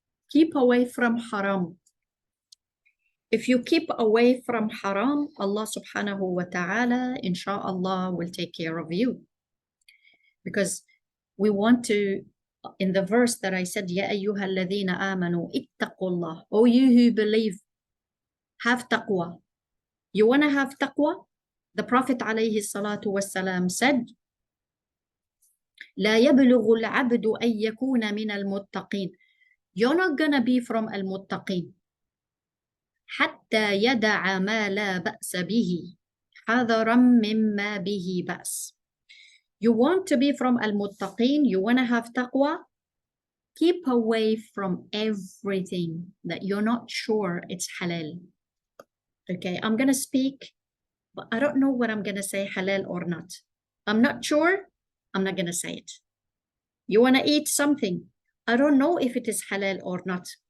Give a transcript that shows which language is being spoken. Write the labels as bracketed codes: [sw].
[en] Keep away from haram. If you keep away from haram, Allah subhanahu wa ta'ala, inshallah, will take care of you. Because we want to, in the verse that I said, [ar] Ya ayyuha alladhina amanu ittaqullah. [en] Oh, you who believe, have taqwa. You want to have taqwa? The Prophet alayhi salatu wasalam said, [ar] لا يبلغ العبد أن يكون من المتقين. [en] You're not going to be from المتقين. [ar] حتى يدع ما لا بأس به حذرا مما به بأس. [en] You want to be from المتقين, you want to have taqwa, keep away from everything that you're not sure it's halal. Okay, I'm going to speak, but I don't know what I'm going to say, halal or not. I'm not sure, I'm not going to say it. You want to eat something, I don't know if it is halal or not.